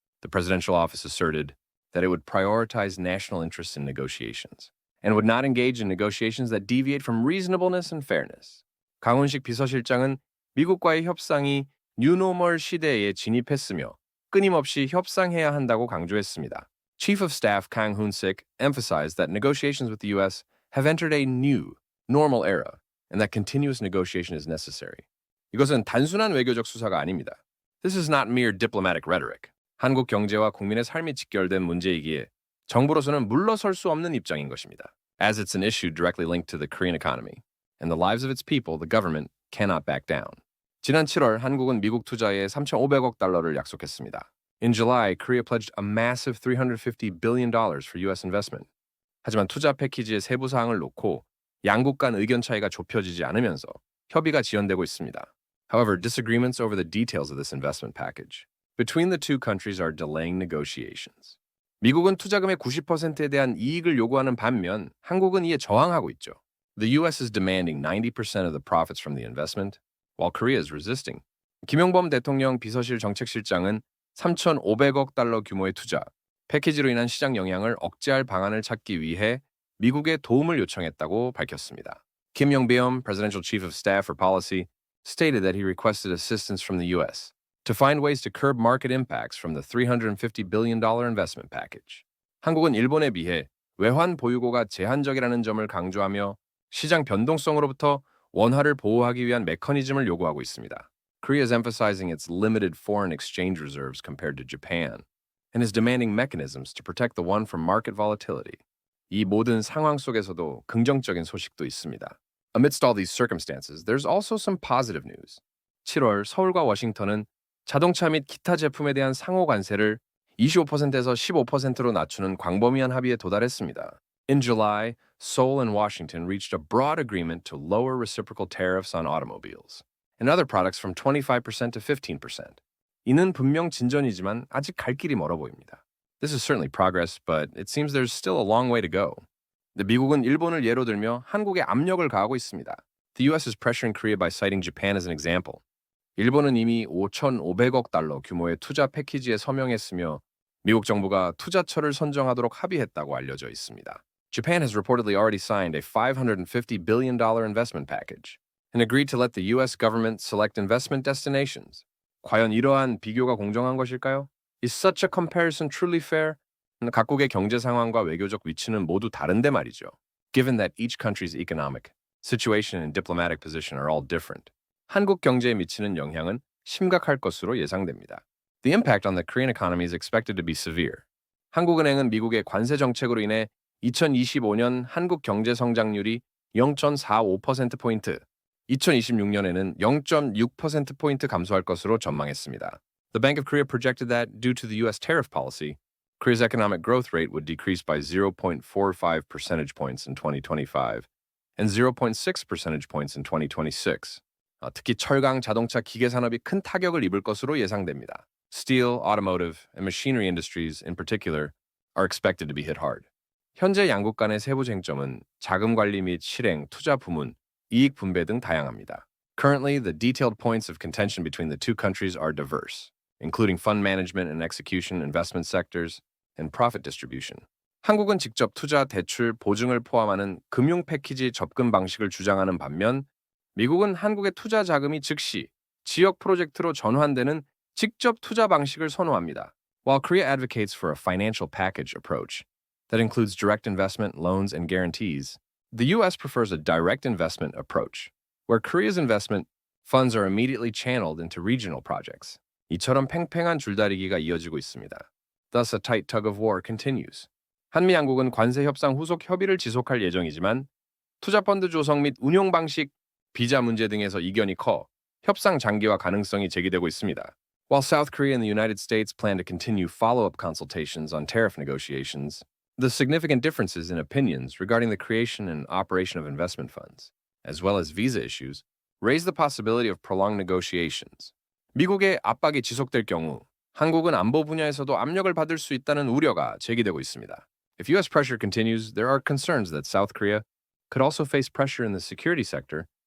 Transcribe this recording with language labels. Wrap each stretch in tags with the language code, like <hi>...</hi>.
<en>The presidential office asserted that it would prioritize national interests in negotiations and would not engage in negotiations that deviate from reasonableness and fairness.</en> <ko>강훈식 비서실장은 미국과의 협상이 뉴노멀 시대에 진입했으며 끊임없이 협상해야 한다고 강조했습니다.</ko> <en>Chief of Staff Kang Hoon-sik emphasized that negotiations with the U.S. have entered a new, normal era and that continuous negotiation is necessary.</en> <ko>이것은 단순한 외교적 수사가 아닙니다.</ko> <en>This is not mere diplomatic rhetoric.</en> <ko>한국 경제와 국민의 삶이 직결된 문제이기에 정부로서는 물러설 수 없는 입장인 것입니다.</ko> <en>As it's an issue directly linked to the Korean economy and the lives of its people, the government cannot back down.</en> <ko>지난 7월 한국은 미국 투자에 3,500억 달러를 약속했습니다.</ko> <en>In July, Korea pledged a massive $350 billion for U.S. investment.</en> <ko>하지만 투자 패키지의 세부 사항을 놓고 양국 간 의견 차이가 좁혀지지 않으면서 협의가 지연되고 있습니다.</ko> <en>However, disagreements over the details of this investment package between the two countries are delaying negotiations.</en> <ko>미국은 투자금의 90%에 대한 이익을 요구하는 반면 한국은 이에 저항하고 있죠.</ko> <en>The U.S. is demanding 90% of the profits from the investment, while Korea is resisting.</en> <ko>김용범 대통령 비서실 정책실장은 3,500억 달러 규모의 투자, 패키지로 인한 시장 영향을 억제할 방안을 찾기 위해 미국에 도움을 요청했다고 밝혔습니다.</ko> <en>Kim Yong-beom, Presidential Chief of Staff for Policy, stated that he requested assistance from the U.S. to find ways to curb market impacts from the $350 billion investment package.</en> <ko>한국은 일본에 비해 외환 보유고가 제한적이라는 점을 강조하며 시장 변동성으로부터 원화를 보호하기 위한 메커니즘을 요구하고 있습니다.</ko> <en>Korea is emphasizing its limited foreign exchange reserves compared to Japan and is demanding mechanisms to protect the won from market volatility.</en> <ko>이 모든 상황 속에서도 긍정적인 소식도 있습니다.</ko> <en>Amidst all these circumstances, there's also some positive news.</en> <ko>7월 서울과 워싱턴은 자동차 및 기타 제품에 대한 상호 관세를 25%에서 15%로 낮추는 광범위한 합의에 도달했습니다.</ko> <en>In July, Seoul and Washington reached a broad agreement to lower reciprocal tariffs on automobiles and other products from 25% to 15%.</en> <ko>이는 분명 진전이지만 아직 갈 길이 멀어 보입니다.</ko> <en>This is certainly progress, but it seems there's still a long way to go.</en> <ko>미국은 일본을 예로 들며 한국에 압력을 가하고 있습니다.</ko> <en>The U.S. is pressuring Korea by citing Japan as an example.</en> <ko>일본은 이미 5,500억 달러 규모의 투자 패키지에 서명했으며 미국 정부가 투자처를 선정하도록 합의했다고 알려져 있습니다.</ko> <en>Japan has reportedly already signed a $550 billion investment package and agreed to let the U.S. government select investment destinations.</en> <ko>과연 이러한 비교가 공정한 것일까요?</ko> <en>Is such a comparison truly fair?</en> <ko>각국의 경제 상황과 외교적 위치는 모두 다른데 말이죠.</ko> <en>Given that each country's economic situation and diplomatic position are all different,</en> <ko>한국 경제에 미치는 영향은 심각할 것으로 예상됩니다.</ko> <en>The impact on the Korean economy is expected to be severe.</en> <ko>한국은행은 미국의 관세 정책으로 인해 2025년 한국 경제 성장률이 0.45%포인트, 2026년에는 0.6%포인트 감소할 것으로 전망했습니다.</ko> <en>The Bank of Korea projected that, due to the U.S. tariff policy, Korea's economic growth rate would decrease by 0.45 percentage points in 2025 and 0.6 percentage points in 2026.</en> <ko>특히 철강, 자동차, 기계 산업이 큰 타격을 입을 것으로 예상됩니다.</ko> <en>Steel, automotive, and machinery industries in particular are expected to be hit hard.</en> <ko>현재 양국 간의 세부 쟁점은 자금 관리 및 실행, 투자 부문, 이익 분배 등 다양합니다.</ko> <en>Currently, the detailed points of contention between the two countries are diverse, including fund management and execution, investment sectors, and profit distribution.</en> <ko>한국은 직접 투자, 대출, 보증을 포함하는 금융 패키지 접근 방식을 주장하는 반면 미국은 한국의 투자 자금이 즉시 지역 프로젝트로 전환되는 직접 투자 방식을 선호합니다.</ko> <en>While Korea advocates for a financial package approach that includes direct investment, loans, and guarantees, the U.S. prefers a direct investment approach, where Korea's investment funds are immediately channeled into regional projects.</en> <ko>이처럼 팽팽한 줄다리기가 이어지고 있습니다.</ko> <en>Thus, a tight tug of war continues.</en> <ko>한미 양국은 관세 협상 후속 협의를 지속할 예정이지만 투자 펀드 조성 및 운용 방식, 비자 문제 등에서 이견이 커 협상 장기화 가능성이 제기되고 있습니다.</ko> <en>While South Korea and the United States plan to continue follow-up consultations on tariff negotiations, the significant differences in opinions regarding the creation and operation of investment funds, as well as visa issues, raise the possibility of prolonged negotiations.</en> <ko>미국의 압박이 지속될 경우 한국은 안보 분야에서도 압력을 받을 수 있다는 우려가 제기되고 있습니다.</ko> <en>If U.S. pressure continues, there are concerns that South Korea could also face pressure in the security sector.</en>